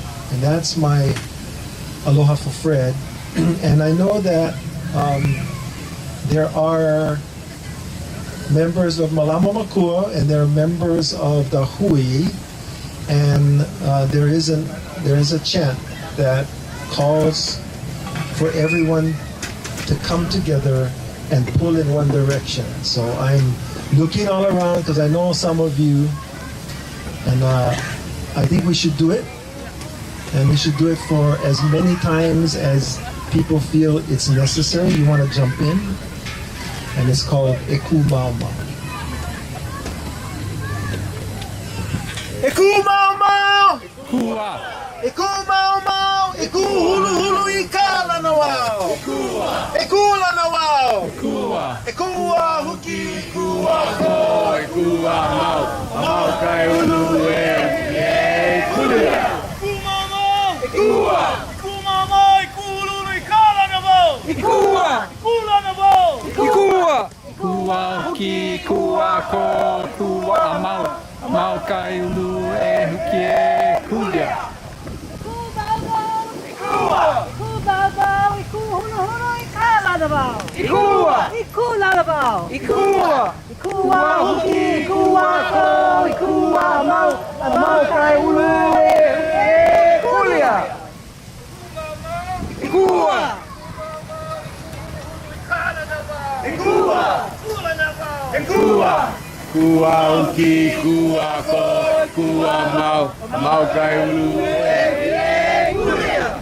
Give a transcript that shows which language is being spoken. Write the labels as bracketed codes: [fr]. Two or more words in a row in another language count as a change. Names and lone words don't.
[en] And that's my aloha for Fred. And I know that there are members of Malama Makua and there are members of the Hui, and there is a chant that calls for everyone to come together and pull in one direction. So I'm looking all around because I know some of you, and I think we should do it, and we should do it for as many times as people feel it's necessary. You want to jump in, and it's called Eku Mau Mau. [haw] Eku Mau Mau! Eku Mau Mau! Eku Hulu Hulu Ikala na wao! Ekula na wao! Ekua Huki! Ekua Ko! Ekua Mau! Mau Kai Ulu E! Kulia! Eku Mau Mau! Ekua! Eku Mau Mau! Eku Hulu Hulu Ikala na wao! Ekua! Ekula na wao! Ekua! Ekua Huki! Ekua Ko! Ekua Mau! Mau Kai Ulu E Huki E Kulia! Ikua! Ikula na bao! Ikua! Ikua huki! Ikua ko! Ikua mau! Mau kai ulu e kulia! Ikua! Ikua! Ikua! Kua huki! Kua ko! Kua mau! Mau kai ulu e kulia!